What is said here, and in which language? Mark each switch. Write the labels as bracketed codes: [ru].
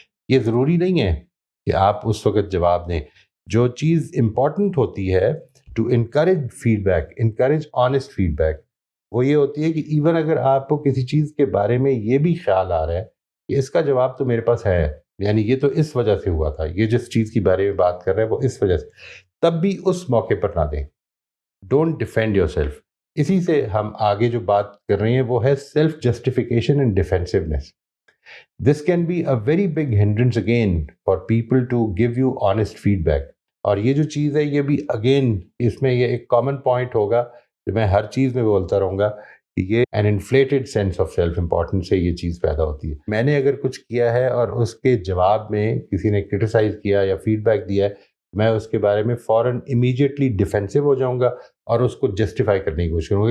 [ur] یہ ضروری نہیں ہے کہ آپ اس وقت جواب دیں. جو چیز امپورٹنٹ ہوتی ہے [en] to encourage feedback, [ur] encourage honest feed back, وہ یہ ہوتی ہے کہ ایون اگر آپ کو کسی چیز کے بارے میں یہ بھی خیال آ رہا ہے کہ اس کا جواب تو میرے پاس ہے, یعنی یہ تو اس وجہ سے ہوا تھا, یہ جس چیز کے بارے میں بات کر رہے ہیں وہ اس وجہ سے, تب بھی اس موقع پر نہ دیں. [en] Don't defend yourself. [ur] اسی سے ہم آگے جو بات کر رہے ہیں وہ ہے [en] Self justification and defensiveness. This can be a very big hindrance again for people to give you honest feedback. [ur] اور یہ جو چیز ہے یہ بھی اگین اس میں یہ ایک کامن پوائنٹ ہوگا جو میں ہر چیز میں بولتا رہوں گا کہ یہ [en] an inflated sense of self importance [ur] سے یہ چیز پیدا ہوتی ہے. میں نے اگر کچھ کیا ہے اور اس کے جواب میں کسی نے کرٹیسائز کیا یا فیڈ بیک دیا ہے, میں اس کے بارے میں فوراً امیجیٹلی ڈیفینسو ہو جاؤں گا اور اس کو جسٹیفائی کرنے کی کوشش کروں گا.